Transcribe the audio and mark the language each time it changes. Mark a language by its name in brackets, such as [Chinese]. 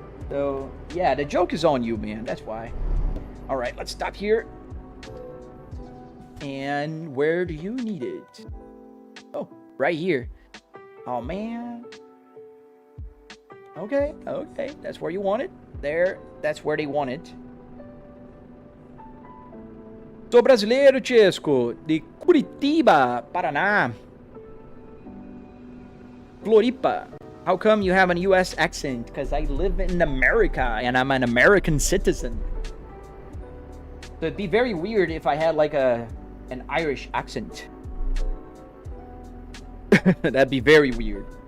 [English] So, yeah, the joke is on you, man. That's why. All right, let's stop here. And where do you need it? Oh, right here. Oh, man. Okay, that's where you want it. There, that's where they want it. [Portuguese] Sou brasileiro, Chesco, de Curitiba, Paraná. [English] Floripa. How come you have a U.S. accent? Because I live in America and I'm an American citizen. So it'd be very weird if I had like an Irish accent. That'd be very weird.